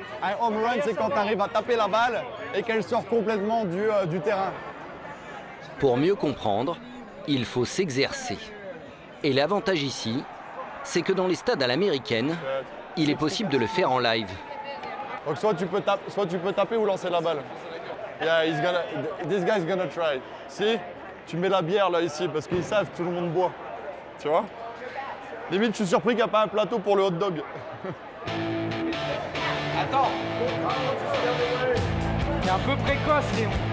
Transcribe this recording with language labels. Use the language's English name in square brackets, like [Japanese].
[French] Un home run, c'est quand tu arrives à taper la balle et qu'elle sort complètement du terrain. Pour mieux comprendre, il faut s'exercer. Et l'avantage ici, c'est que dans les stades à l'américaine, il est possible de le faire en live. Donc soit tu peux taper ou lancer la balle. [English] Yeah, this guy's gonna try. [French] Si, tu mets la bière là ici parce qu'ils savent que tout le monde boit. Tu vois? Limite, je suis surpris qu'il n'y a pas un plateau pour le hot dog. Attends. Il est un peu précoce, Léon.